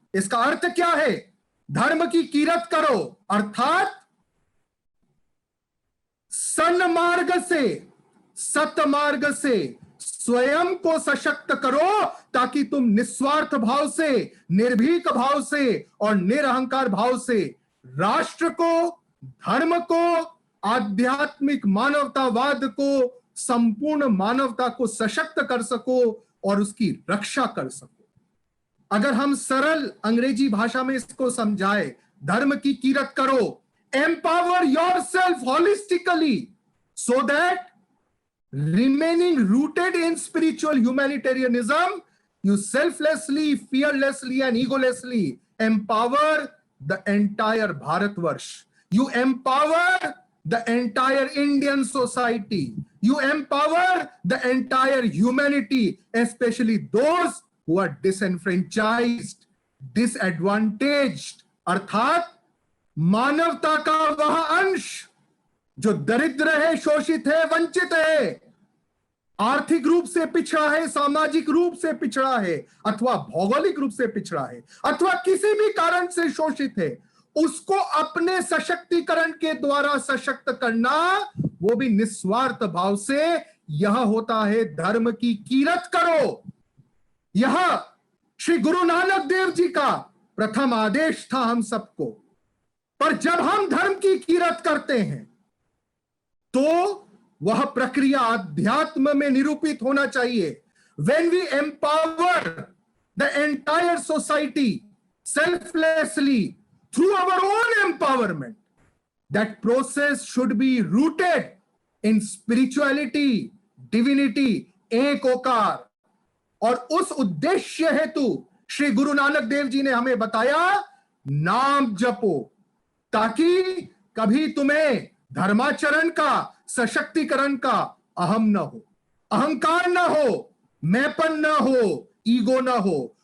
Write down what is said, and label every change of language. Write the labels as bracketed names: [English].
[Hindi] इसका अर्थ क्या है? धर्म की कीरत करो अर्थात सन्मार्ग से, सतमार्ग से स्वयं को सशक्त करो, ताकि तुम निस्वार्थ भाव से, निर्भीक भाव से और निरहंकार भाव से राष्ट्र को, धर्म को, आध्यात्मिक मानवतावाद को, संपूर्ण मानवता को सशक्त कर सको और उसकी रक्षा कर सको। अगर हम सरल अंग्रेजी भाषा में इसको समझाए, धर्म की कीरत करो, [English] empower yourself holistically so that remaining rooted in spiritual humanitarianism, you selflessly, fearlessly and egolessly empower the entire Bharatvarsh. You empower the entire Indian society. You empower the entire humanity, especially those who are disenfranchised, disadvantaged, [Hindi] अर्थात मानवता का वह अंश जो दरिद्र है, शोषित है, वंचित है, आर्थिक रूप से पिछड़ा है, सामाजिक रूप से पिछड़ा है, अथवा भौगोलिक रूप से पिछड़ा है, अथवा किसी भी कारण से शोषित है, उसको अपने सशक्तिकरण के द्वारा सशक्त करना, वो भी निस्वार्थ भाव से, यह होता है धर्म की कीरत करो। यह श्री गुरु नानक देव जी का प्रथम आदेश था हम सबको। पर जब हम धर्म की कीरत करते हैं तो वह प्रक्रिया अध्यात्म में निरूपित होना चाहिए। [English] When we empower the entire society selflessly through our own empowerment, that process should be rooted in spirituality, divinity, Ek Onkar. [Hindi] और उस उद्देश्य हेतु श्री गुरु नानक देव जी ने हमें बताया, नाम जपो, ताकि कभी तुम्हें धर्माचरण का, सशक्तिकरण का अहम न हो, अहंकार न हो, मैंपन न हो, ईगो न हो।